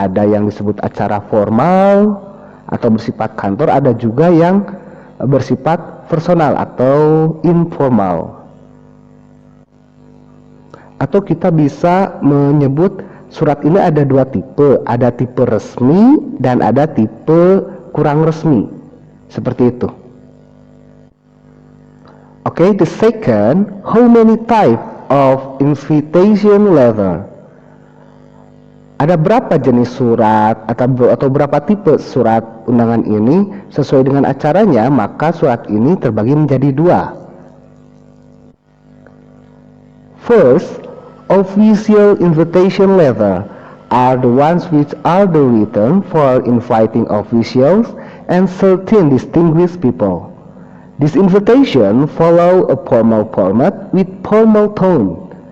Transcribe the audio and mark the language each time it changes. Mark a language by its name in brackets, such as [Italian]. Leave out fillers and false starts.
[Indonesian] Ada yang disebut acara formal atau bersifat kantor, ada juga yang bersifat personal atau informal. Atau kita bisa menyebut surat ini ada dua tipe, ada tipe resmi dan ada tipe kurang resmi. Seperti itu. [English] Okay, the second, how many type of invitation letter? [Indonesian] Ada berapa jenis surat atau berapa tipe surat undangan ini? Sesuai dengan acaranya, maka surat ini terbagi menjadi dua. [English] First, official invitation letter are the ones which are the written for inviting officials and certain distinguished people. This invitation follow a formal format with formal tone.